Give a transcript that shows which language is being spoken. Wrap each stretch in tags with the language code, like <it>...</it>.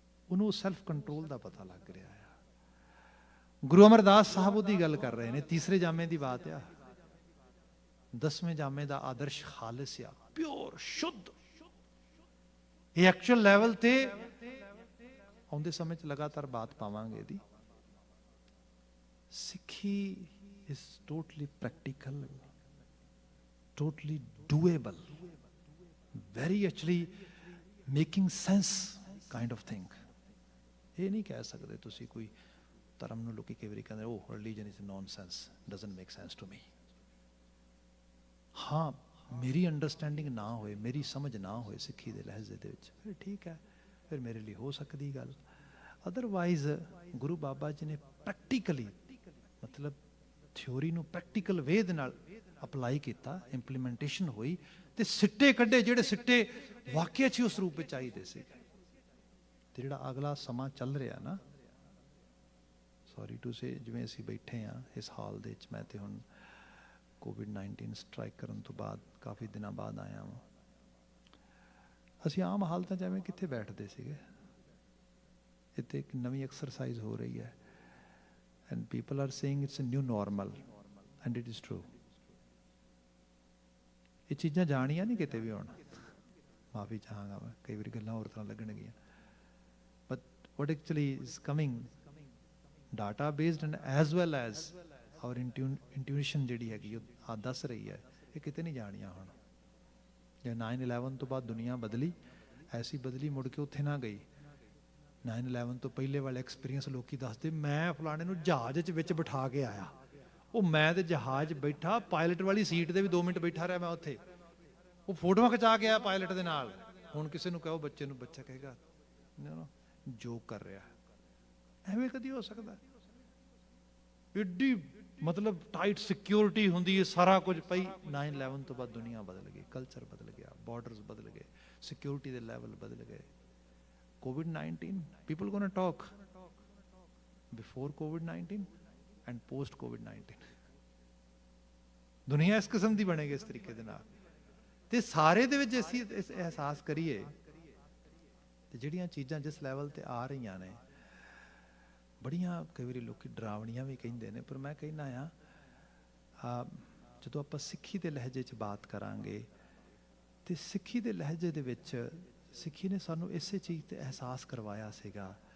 <pa>ਉਹਨੂੰ self control ਦਾ ਪਤਾ ਲੱਗ ਰਿਹਾ ਆ। ਗੁਰੂ ਅਮਰਦਾਸ ਸਾਹਿਬ ਉਹਦੀ ਗੱਲ ਕਰ ਰਹੇ ਨੇ। ਤੀਸਰੇ ਜਾਮੇ ਦੀ ਬਾਤ ਆ। 10ਵੇਂ ਜਾਮੇ ਦਾ ਆਦਰਸ਼ ਖਾਲਿਸ ਆ, ਪਿਓਰ, ਸ਼ੁੱਧ। ਇਹ ਐਕਚੁਅਲ ਲੈਵਲ ਤੇ ਆਉਂਦੇ ਸਮੇਂ 'ਚ ਲਗਾਤਾਰ ਬਾਤ ਪਾਵਾਂਗੇ ਇਹਦੀ।</pa> <en>Sikhi is totally practical, totally doable, very actually making sense kind of thing.</en> <pa>ਇਹ ਨਹੀਂ ਕਹਿ ਸਕਦੇ ਤੁਸੀਂ ਕੋਈ ਧਰਮ ਨੂੰ ਲੋਕੀ ਕਈ ਵਾਰੀ ਕਹਿੰਦੇ ਉਹ</pa> <en>Religion is nonsense, doesn't make sense to me.</en> <pa>ਹਾਂ, ਮੇਰੀ ਅੰਡਰਸਟੈਂਡਿੰਗ ਨਾ ਹੋਏ, ਮੇਰੀ ਸਮਝ ਨਾ ਹੋਏ ਸਿੱਖੀ ਦੇ ਲਹਿਜ਼ੇ ਦੇ ਵਿੱਚ, ਫਿਰ ਠੀਕ ਹੈ, ਫਿਰ ਮੇਰੇ ਲਈ ਹੋ ਸਕਦੀ ਗੱਲ। ਅਦਰਵਾਈਜ਼ ਗੁਰੂ ਬਾਬਾ ਜੀ ਨੇ ਪ੍ਰੈਕਟੀਕਲੀ, ਮਤਲਬ ਥਿਓਰੀ ਨੂੰ ਪ੍ਰੈਕਟੀਕਲ ਵੇ ਦੇ ਨਾਲ ਅਪਲਾਈ ਕੀਤਾ, ਇੰਪਲੀਮੈਂਟੇਸ਼ਨ ਹੋਈ ਤੇ ਸਿੱਟੇ ਕੱਢੇ ਜਿਹੜੇ ਸਿੱਟੇ ਵਾਕਿਆ 'ਚ ਉਸ ਰੂਪ ਵਿੱਚ ਚਾਹੀਦੇ ਸੀ। ਤੇ ਜਿਹੜਾ ਅਗਲਾ ਸਮਾਂ ਚੱਲ ਰਿਹਾ ਨਾ,</pa> <en>sorry to say,</en> <pa>ਜਿਵੇਂ ਅਸੀਂ ਬੈਠੇ ਹਾਂ ਇਸ ਹਾਲ ਦੇ ਵਿੱਚ, ਮੈਂ ਤੇ ਹੁਣ ਕੋਵਿਡ-19 ਸਟ੍ਰਾਈਕ ਕਰਨ ਤੋਂ ਬਾਅਦ ਕਾਫੀ ਦਿਨਾਂ ਬਾਅਦ ਆਇਆ ਹਾਂ। ਅਸੀਂ ਆਮ ਹਾਲਤਾਂ 'ਚ ਐਵੇਂ ਕਿੱਥੇ ਬੈਠਦੇ ਸੀਗੇ। ਇੱਥੇ ਇੱਕ ਨਵੀਂ ਐਕਸਰਸਾਈਜ਼ ਹੋ ਰਹੀ ਹੈ</pa> <en>and people are saying it's a new normal and it is true.</en> <pa>ਇਹ ਚੀਜ਼ਾਂ ਜਾਣੀਆਂ ਨਹੀਂ ਕਿਤੇ ਵੀ ਹੁਣ। ਮਾਫੀ ਚਾਹਾਂਗਾ ਮੈਂ, ਕਈ ਵਾਰੀ ਗੱਲਾਂ ਹੋਰ ਤਰ੍ਹਾਂ ਲੱਗਣਗੀਆਂ,</pa> <en>but what actually is coming data based and as well as our intuition</en> <pa>ਜਿਹੜੀ ਹੈਗੀ ਉਹ ਆ ਦੱਸ ਰਹੀ ਹੈ, ਇਹ ਕਿਤੇ ਨਹੀਂ ਜਾਣੀਆਂ ਹੁਣ। ਜੇ 9/11 ਤੋਂ ਬਾਅਦ ਦੁਨੀਆ ਬਦਲੀ, ਐਸੀ ਬਦਲੀ ਮੁੜ ਕੇ ਉੱਥੇ ਨਾ ਗਈ। 9/11 ਤੋਂ ਪਹਿਲੇ ਵਾਲੇ ਐਕਸਪੀਰੀਅੰਸ ਲੋਕੀ ਦੱਸਦੇ, ਮੈਂ ਫਲਾਣੇ ਨੂੰ ਜਹਾਜ਼ 'ਚ ਵਿੱਚ ਬਿਠਾ ਕੇ ਆਇਆ। ਉਹ ਮੈਂ ਤੇ ਜਹਾਜ਼ ਬੈਠਾ, ਪਾਇਲਟ ਵਾਲੀ ਸੀਟ ਤੇ ਵੀ 2 ਮਿੰਟ ਬੈਠਾ ਰਿਹਾ ਮੈਂ ਉੱਥੇ। ਉਹ ਫੋਟੋਆਂ ਖਿਚਾ ਕੇ ਆਇਆ ਪਾਇਲਟ ਦੇ ਨਾਲ। ਹੁਣ ਕਿਸੇ ਨੂੰ ਕਹੋ ਬੱਚੇ ਨੂੰ, ਬੱਚਾ ਕਹੇਗਾ ਜੋਕ ਕਰ ਰਿਹਾ। ਐਵੇਂ ਕਦੀ ਹੋ ਸਕਦਾ? ਏਡੀ ਮਤਲਬ ਟਾਈਟ ਸਿਕਿਉਰਿਟੀ ਹੁੰਦੀ ਹੈ, ਸਾਰਾ ਕੁਝ ਪਈ। 9/11 ਤੋਂ ਬਾਅਦ ਦੁਨੀਆ ਬਦਲ ਗਈ, ਕਲਚਰ ਬਦਲ ਗਿਆ, ਬਾਰਡਰਸ ਬਦਲ ਗਏ, ਸਿਕਿਉਰਿਟੀ ਦੇ ਲੈਵਲ ਬਦਲ ਗਏ।</pa> <en>COVID-19, people going to talk before COVID-19 and post COVID-19.</en> <pa>ਦੁਨੀਆ ਇਸ ਕਿਸਮ ਦੀ ਬਣੇਗੀ, ਇਸ ਤਰੀਕੇ ਦੇ ਨਾਲ। ਤੇ ਸਾਰੇ ਦੇ ਵਿੱਚ ਅਸੀਂ ਅਹਿਸਾਸ ਕਰੀਏ ਤੇ ਜਿਹੜੀਆਂ ਚੀਜ਼ਾਂ ਜਿਸ ਲੈਵਲ ਤੇ ਆ ਰਹੀਆਂ ਨੇ, ਬੜੀਆਂ ਕਈ ਵਾਰੀ ਲੋਕੀ ਡਰਾਵਣੀਆਂ ਵੀ ਕਹਿੰਦੇ ਨੇ, ਪਰ ਮੈਂ ਕਹਿੰਦਾ ਆ ਜਦੋਂ ਆਪਾਂ ਸਿੱਖੀ ਦੇ ਲਹਿਜੇ 'ਚ ਬਾਤ ਕਰਾਂਗੇ ਤੇ ਸਿੱਖੀ ਦੇ ਲਹਿਜੇ ਦੇ ਵਿੱਚ ਸਿੱਖੀ ਨੇ ਸਾਨੂੰ ਇਸੇ ਚੀਜ਼ ਤੇ ਅਹਿਸਾਸ ਕਰਵਾਇਆ ਸੀਗਾ।</pa>